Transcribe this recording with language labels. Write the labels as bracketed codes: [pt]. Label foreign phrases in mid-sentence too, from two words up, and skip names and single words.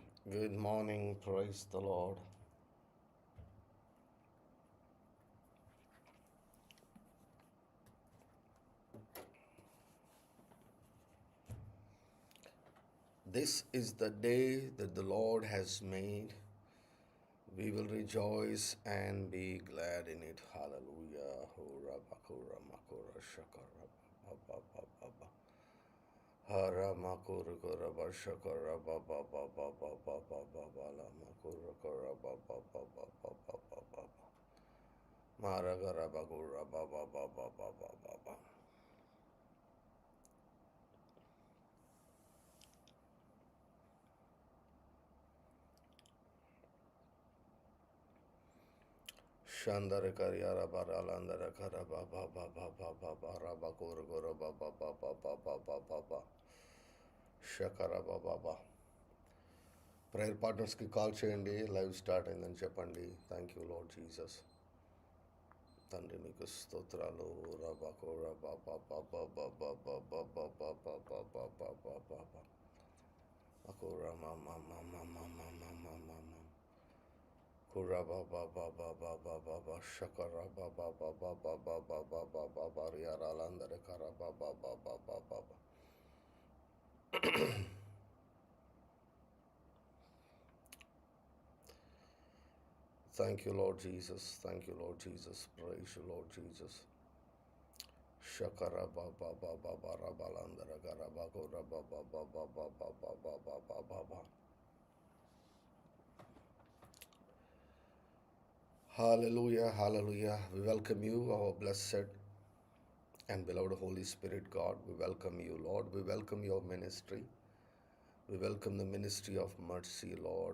[en] Good morning, praise the Lord. This is the day that the Lord has made. We will rejoice and be glad in it. Hallelujah. Hurrah, bakura, makura, shakara, ba, ba, ba, ba, ba. Hara, makura, kura, ba, shakara, ba, ba, ba, ba, ba, ba, ba, ba, ba, la, makura, kura, ba, ba, ba, ba, ba, ba, ba, ba, ba. Mara, gara, bakura, ba, ba, ba, ba, ba, ba, ba, ba. Shandara Karyara Baralandara Kara Baba Baba Baba Baraba Guru Baba Baba Baba Baba Shakara Baba. prayer partners [te] కాల్ చేయండి, [en] live start [te] అయిందని చెప్పండి. [en] thank you Lord Jesus. [te] తండ్రి మీకు స్తోత్రాలు. రబాకో రబా బాబా బాబా బాబా బాబా బాబా బాబా బాబా బాబా అకో రమా మమ మమ మమ మమ మమ Kura ba ba ba ba ba ba ba ba shakara ba ba ba ba ba ba ba ba ba ba ba riara landare kara ba ba ba ba ba ba ba. [en] Thank you, Lord Jesus. Thank you, Lord Jesus. Praise you, Lord Jesus. Shakara ba ba ba ba ba ra ba landare kara ba kura ba ba ba ba ba ba ba ba ba ba ba ba. Hallelujah, hallelujah. We welcome you, our blessed and beloved Holy Spirit God. We welcome you, Lord. We welcome your ministry. We welcome the ministry of mercy, Lord.